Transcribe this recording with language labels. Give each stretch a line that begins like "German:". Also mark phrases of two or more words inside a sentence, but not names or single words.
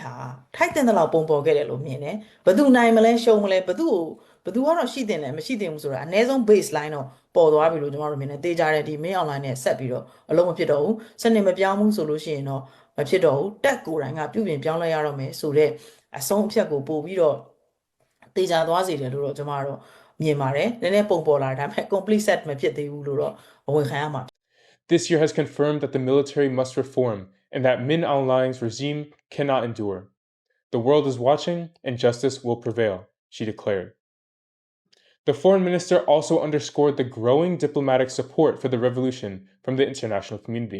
Burmese: ဟာထိုက်တဲ့လောက်ပုံပေါ်ခဲ့တယ်လို့မြင်တယ်ဘသူနိုင်မလဲရှုံးမလဲဘသူကတော့ရှိတင်တယ်မရှိတင်ဘူးဆိုတာအနည်းဆုံး baseline တော့ပေါ်သွားပြီလို့ကျမတို့မြင်တယ်တေးကြတဲ့ဒီ
English: main online
Burmese: နဲ့ဆက်ပြီးတော့အလုံးမဖြစ်တော့ဘူးစနစ်မပြောင်းဘူးဆိုလို့ရှိရင်တော့မဖြစ်တော့ဘူးတက်ကိုယ်တိုင်ကပြုပြင်ပြောင်းလဲရတော့မယ်ဆိုတော့အဆုံးအဖြတ်ကိုပို့ပြီးတော့တေးကြသွားစေတယ်လို့တော့ကျမတို့မြင်ပါတယ်နည်းနည်းပုံပေါ်လာတယ်ဒါပေမဲ့
English: complete set
Burmese: မဖြစ်သေးဘူးလို့တော့ဝန်ခံရမှာ
English: This year has confirmed that the military must reform and that Min Aung Hlaing's regime cannot endure. The world is watching and justice will prevail, she declared. The foreign minister also underscored the growing diplomatic support for the revolution from the international community.